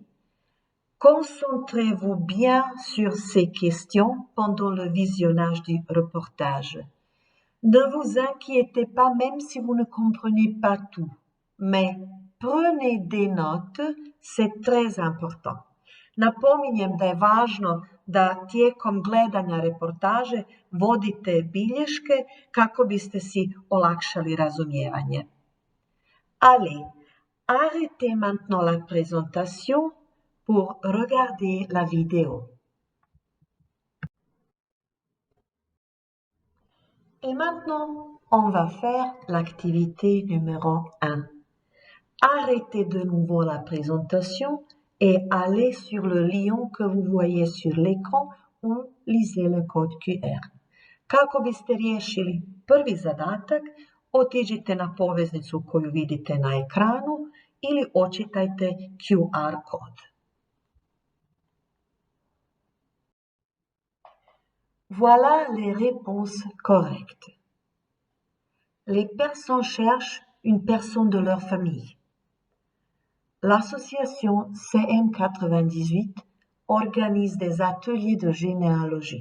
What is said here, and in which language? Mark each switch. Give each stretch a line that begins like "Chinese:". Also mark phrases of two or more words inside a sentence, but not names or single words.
French: Concentrez-vous bien sur ces questions pendant le visionnage du reportage. Ne vous inquiétez pas même si vous ne comprenez pas tout, mais prenez des notes, c'est très important.
Croatian: Napominjem da je važno da tijekom gledanja reportaže vodite bilješke kako biste si olakšali razumijevanje.
French: Allez, arrêtez maintenant la présentation pour regarder la vidéo. Et maintenant, on va faire l'activité numéro 1. Arrêtez de nouveau la présentation et allez sur le lien que vous voyez sur l'écran ou lisez le code QR.
Croatian: Kako biste riješili prvi zadatak, otiđite na poveznicu koju vidite na ekranu ili očitajte QR kod.
French: Voilà les réponses correctes. Les personnes cherchent une personne de leur famille. L'association CM98 organise des ateliers de généalogie.